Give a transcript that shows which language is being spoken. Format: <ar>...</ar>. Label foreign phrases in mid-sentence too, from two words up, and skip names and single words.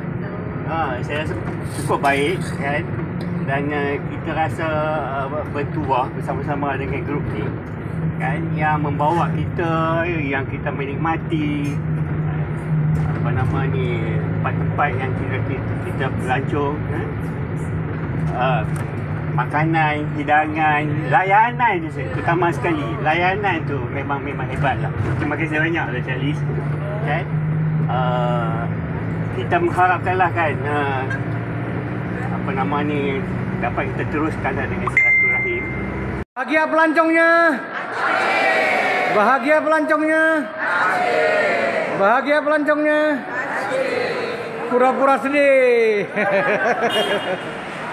<ms>Saya rasa cukup baik kan. Dan kita rasa bertuah bersama-sama dengan grup ni kan, yang membawa kita, yang kita menikmati tempat-tempat yang kita pelancong makanan, hidangan, layanan tu terutama sekali. Layanan tu memang hebat lah. Terima kasih banyak lah Charles kan. Kita mengharapkanlah kan dapat kita teruskan dengan silaturahim. Bahagia pelancongnya. Bahagia pelancongnya. Bahagia pelancongnya. Pura-pura sedih.</ms>